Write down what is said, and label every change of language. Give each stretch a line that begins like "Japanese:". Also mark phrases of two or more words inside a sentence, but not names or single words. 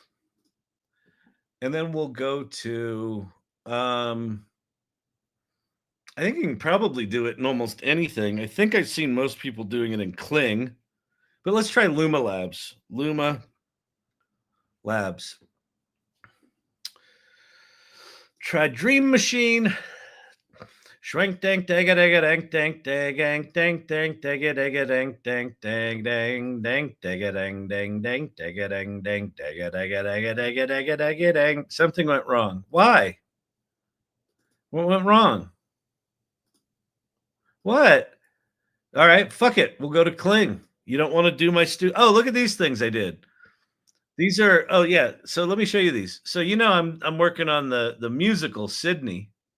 English: And then we'll go to, I think you can probably do it in almost anything. I think I've seen most people doing it in Cling. But let's try Luma Labs. Luma Labs. Try Dream Machine. Shrank dank dang a dang a dank dank dang dang dang dang a dang a dang dang dang dang dang dang a dang dang dang dang a dang dang dang a dang a dang a dang a dang a dang a dang. Something went wrong. Why? What went wrong? What? All right, fuck it. We'll go to Cling. You don't want to do my Oh, look at these things I did. These are oh yeah. So let me show you these. So I'm working on the musical Sydney.